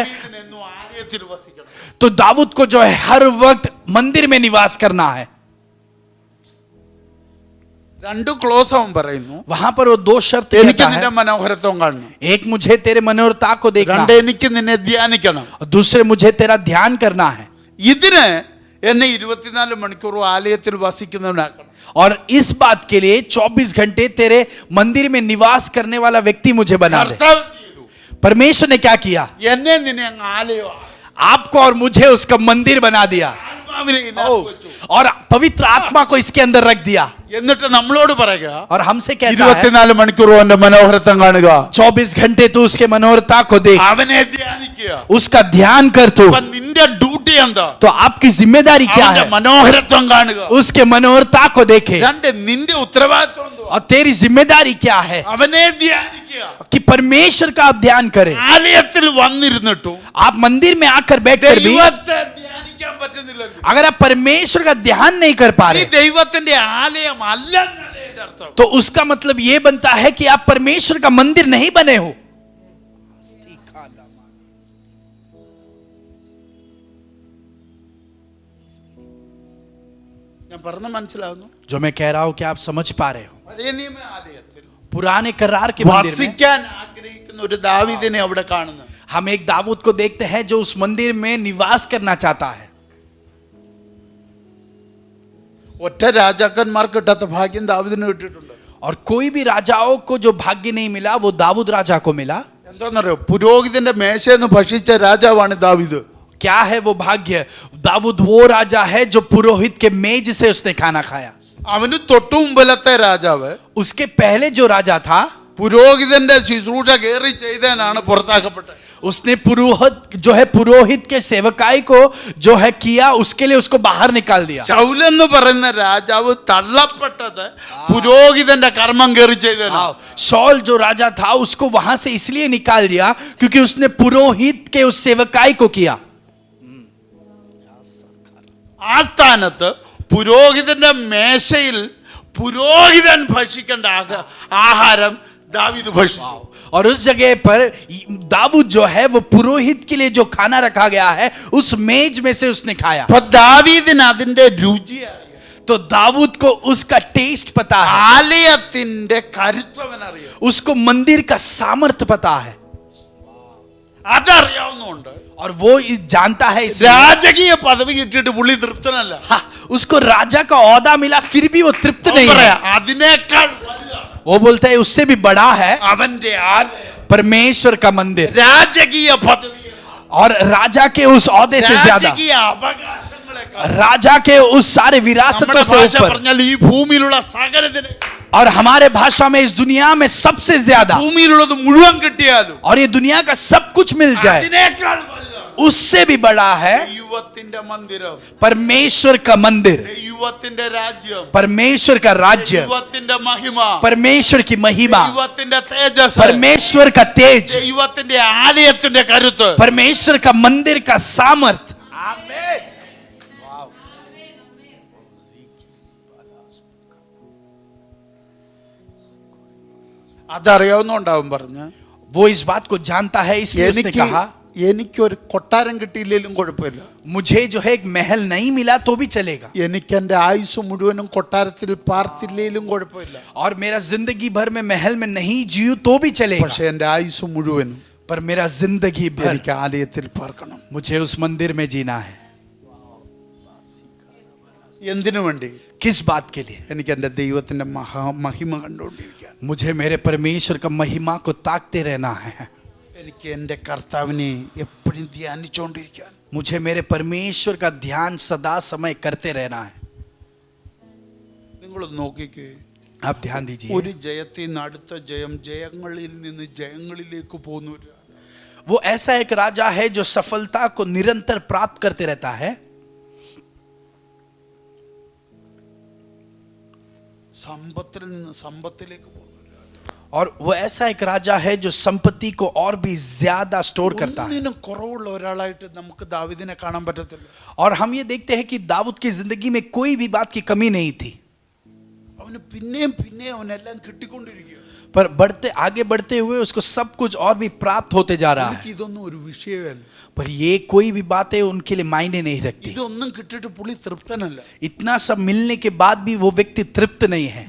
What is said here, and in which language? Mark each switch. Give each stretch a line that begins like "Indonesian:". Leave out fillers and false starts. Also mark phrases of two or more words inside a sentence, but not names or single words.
Malayalam: എന്നും ആലയത്തിൽ വസിക്കണം.
Hindi: तो दाऊद को जो है हर वक्त मंदिर में निवास करना है।
Malayalam: രണ്ട് ക്ലോസ് അവൻ പറയുന്നു,
Hindi: वहां पर वो दो शर्त
Malayalam: എനിക്ക്
Hindi: कहता
Malayalam: നിന്റെ
Hindi: है,
Malayalam: മനോഹരത്വം കാണണം,
Hindi: एक मुझे तेरे मनोरथा को देखना
Malayalam: രണ്ട്
Hindi: है,
Malayalam: എനിക്ക് നിന്നെ ധ്യാനിക്കണം.
Hindi: और दूसरे मुझे तेरा ध्यान करना है।
Malayalam: ഇതിന് എന്നെ 24 മണിക്കൂർ ആലയത്തിൽ വസിക്കുന്നവനാക്കണം.
Hindi: और इस बात के लिए 24 घंटे तेरे मंदिर में निवास करने वाला व्यक्ति मुझे बना दे।
Malayalam: കർത്താവ് ചെയ്തു.
Hindi: परमेश्वर ने क्या किया?
Malayalam: എന്നെ നിന്നെ അങ്ങ് ആലയമാക്കി.
Hindi: आपको और मुझे उसका मंदिर बना दिया
Malayalam: ആത്മാവിനെ ഇതിനകത്ത് വെച്ചു.
Hindi: और पवित्र आत्मा को इसके अंदर रख दिया
Malayalam: എന്നിട്ട് നമ്മളോട് പറയുക,
Hindi: और हमसे कहता है
Malayalam: 24 മണിക്കൂർ അവന്റെ മനോഹരത്വം കാണുക,
Hindi: 24 घंटे तू उसके मनोहरता को देख,
Malayalam: അവനെ ധ്യാനിക്കുക.
Hindi: उसका ध्यान कर तू।
Malayalam: അപ്പൊ നിന്റെ ഡ്യൂട്ടി എന്താ?
Hindi: तो आपकी जिम्मेदारी क्या
Malayalam: അവന്റെ
Hindi: है?
Malayalam: മനോഹരത്വം കാണുക.
Hindi: उसके मनोहरता को देखे।
Malayalam: രണ്ട് നിന്റെ ഉത്തരവാദിത്വം എന്തുവാ?
Hindi: और तेरी जिम्मेदारी क्या है
Malayalam: അവനെ ധ്യാനിക്കുക.
Hindi: कि परमेश्वर का आप ध्यान करें।
Malayalam: ആലയത്തിൽ വന്നിരുന്നിട്ടും
Hindi: आप मंदिर में आकर बैठकर भी
Malayalam: ദൈവത്തെ ധ്യാനിക്കാൻ പറ്റുന്നില്ലെങ്കിൽ
Hindi: अगर आप परमेश्वर का ध्यान नहीं कर पा
Malayalam: നീ
Hindi: रहे,
Malayalam: ദൈവത്തിന്റെ ആലയം അല്ല എന്നല്ലേ എൻ്റെ അർത്ഥം.
Hindi: तो उसका मतलब ये बनता है कि आप परमेश्वर का मंदिर नहीं बने हो।
Malayalam: ഞാൻ പറഞ്ഞ മനസ്സിലാവുന്നു?
Hindi: जो मैं कह रहा हूं कि आप समझ पा रहे हो,
Malayalam: പഴയ നിയമ ആലയത്തിൽ
Hindi: पुराने करार के मंदिर में
Malayalam: വസിക്കാൻ ആഗ്രഹിക്കുന്ന ഒരു ദാവീദിനെ അവിടെ കാണുന്നു.
Hindi: हम एक दाऊद को देखते हैं जो उस मंदिर में निवास करना चाहता है।
Malayalam: ഒറ്റ രാജാക്കന്മാർക്ക് കിട്ടാത്ത ഭാഗ്യം ദാവീദിന് കിട്ടിയിട്ടുണ്ട്.
Hindi: और कोई भी राजाओं को जो भाग्य नहीं मिला वो दाऊद राजा को मिला।
Malayalam: എന്താണെന്നറിയോ, പുരോഹിതന്റെ മേശയെന്ന് ഭക്ഷിച്ച രാജാവാണ് ദാവീദ്.
Hindi: क्या है वो भाग्य? दाऊद वो राजा है जो पुरोहित के मेज से उसने खाना खाया.
Malayalam: അവന് തൊട്ടു മുമ്പിലത്തെ രാജാവ്
Hindi: उसके पहले जो राजा था,
Malayalam: പുരോഹിതന്റെ ശുശ്രൂഷ കയറി ചെയ്തതിനാണ് പുറത്താക്കപ്പെട്ടത്.
Hindi: उसने पुरोहित जो है पुरोहित के सेवकाई को जो है किया, उसके लिए उसको बाहर निकाल दिया.
Malayalam: ശൗൽ എന്ന് പറയുന്ന രാജാവ് തള്ളപ്പെട്ടത് പുരോഹിതന്റെ കർമ്മം കയറി ചെയ്തതിനാണ്.
Hindi: शॉल जो राजा था उसको वहां से इसलिए निकाल दिया क्योंकि उसने पुरोहित के उस सेवकाई को किया.
Malayalam: ആ സ്ഥാനത്ത് പുരോഹിതന്റെ മേശയിൽ പുരോഹിതൻ ഭക്ഷിക്കേണ്ട ആഹാരം ദാവീദ് ഭക്ഷിച്ചു.
Hindi: और उस जगह पर दाऊद जो है वो पुरोहित के लिए जो खाना रखा गया है उस मेज में से उसने खाया.
Malayalam: അപ്പൊ ദാവീദിന് അതിന്റെ രുചി അറിയാം.
Hindi: तो दाऊद को उसका टेस्ट पता है,
Malayalam: ആലയത്തിന്റെ കരുത്തവൻ അറിയാം,
Hindi: उसको मंदिर का सामर्थ्य पता है.
Malayalam: അതറിയാവുന്നുണ്ട്.
Hindi: और वो जानता है इसलिए
Malayalam: രാജകീയ പദവി കിട്ടിയിട്ട് പുള്ളി തൃപ്തനല്ല.
Hindi: उसको राजा का औहदा मिला फिर भी वो तृप्त नहीं है.
Malayalam: അതിനേക്കാൾ വലുതാണ്
Hindi: वो बोलता है उससे भी बड़ा है
Malayalam: അവന്റെ ആലയം,
Hindi: परमेश्वर का मंदिर.
Malayalam: രാജകീയ പദവി,
Hindi: और राजा के उस औहदे से ज्यादा,
Malayalam: രാജകീയ അവകാശങ്ങളെക്കാൾ,
Hindi: राजा के उस सारे विरासतों
Malayalam: നമ്മുടെ
Hindi: से
Malayalam: ഭാഷ
Hindi: ऊपर,
Malayalam: പറഞ്ഞാൽ ഈ ഭൂമിയിലുള്ള സകലത്തിന്,
Hindi: और हमारे भाषा में इस दुनिया में सबसे ज्यादा,
Malayalam: ഭൂമിയിലുള്ളത് മുഴുവൻ കിട്ടിയാലും
Hindi: और ये दुनिया का सब कुछ मिल जाए,
Malayalam: അതിനേക്കാൾ വലുതാണ്
Hindi: उससे भी बड़ा है
Malayalam: ദൈവത്തിന്റെ മന്ദിരം,
Hindi: परमेश्वर का मंदिर,
Malayalam: ദൈവത്തിന്റെ രാജ്യം,
Hindi: परमेश्वर का राज्य,
Malayalam: ദൈവത്തിന്റെ മഹിമ,
Hindi: परमेश्वर की महिमा,
Malayalam: ദൈവത്തിന്റെ തേജസ്,
Hindi: परमेश्वर का तेज,
Malayalam: ദൈവത്തിന്റെ ആലയത്തിന്റെ കരുത്ത്,
Hindi: परमेश्वर का मंदिर का सामर्थ. आमीन.
Malayalam: അതറിയാവുന്നുണ്ടാവും പറഞ്ഞ്.
Hindi: वो इस बात को जानता है इसलिए उसने कहा
Malayalam: എനിക്കൊരു കൊട്ടാരം കിട്ടിയില്ലെങ്കിലും കുഴപ്പമില്ല,
Hindi: मुझे जो है एक महल नहीं मिला तो भी चलेगा,
Malayalam: എനിക്ക് എന്റെ ആയുസ് മുഴുവനും കൊട്ടാരത്തിൽ പാർത്തില്ലെങ്കിലും കുഴപ്പമില്ല,
Hindi: और मेरा जिंदगी भर में महल में नहीं जियूं तो भी चलेगा,
Malayalam: പക്ഷെ എന്റെ ആയുസ് മുഴുവനും
Hindi: पर मेरा जिंदगी भर
Malayalam: എനിക്ക് ആലയത്തിൽ പാർക്കണം.
Hindi: मुझे उस मंदिर में जीना है.
Malayalam: എന്തിനു വേണ്ടി?
Hindi: किस बात के लिए?
Malayalam: എനിക്ക് എന്റെ ദൈവത്തിന്റെ മഹിമ കണ്ടുകൊണ്ടിരിക്കാൻ,
Hindi: मुझे मेरे परमेश्वर का महिमा को ताकते रहना है,
Malayalam: എനിക്ക് എന്റെ കർത്താവിനെ എപ്പോഴും ധ്യാനിച്ചുകൊണ്ടിരിക്കാൻ,
Hindi: मुझे मेरे परमेश्वर का ध्यान सदा समय करते रहना है.
Malayalam: നിങ്ങൾ നോക്കിക്കേ,
Hindi: आप ध्यान दीजिए,
Malayalam: ഒരു ജയത്തിൽ നിന്ന് അടുത്ത ജയം, ജയങ്ങളിൽ നിന്ന് ജയങ്ങളിലേക്ക് പോകുന്ന ഒരു
Hindi: वो ऐसा एक राजा है जो सफलता को निरंतर प्राप्त करते रहता है.
Malayalam: സമ്പത്തിൽ നിന്ന് സമ്പത്തിലേക്ക് പോകുന്നു.
Hindi: और वो ऐसा एक राजा है जो संपत्ति को और भी ज्यादा स्टोर करता है.
Malayalam: ഒന്നിനും കുറവുള്ള ഒരാളായിട്ട് നമുക്ക് ദാവീദിനെ കാണാൻ പറ്റത്തില്ല.
Hindi: और हम ये देखते हैं कि दाऊद की जिंदगी में कोई भी बात की कमी नहीं थी,
Malayalam: അവന് പിന്നെയും പിന്നെയും അവനെല്ലാം കിട്ടിക്കൊണ്ടിരിക്കുക.
Hindi: पर आगे बढ़ते हुए उसको सब कुछ और भी प्राप्त होते जा रहा है.
Malayalam: ഇതൊന്നും ഒരു വിഷയമല്ല.
Hindi: पर ये कोई भी बातें उनके लिए मायने नहीं रखती.
Malayalam: ഇതൊന്നും കിട്ടിയിട്ട് പുള്ളി തൃപ്തനല്ല.
Hindi: इतना सब मिलने के बाद भी वो व्यक्ति तृप्त नहीं है,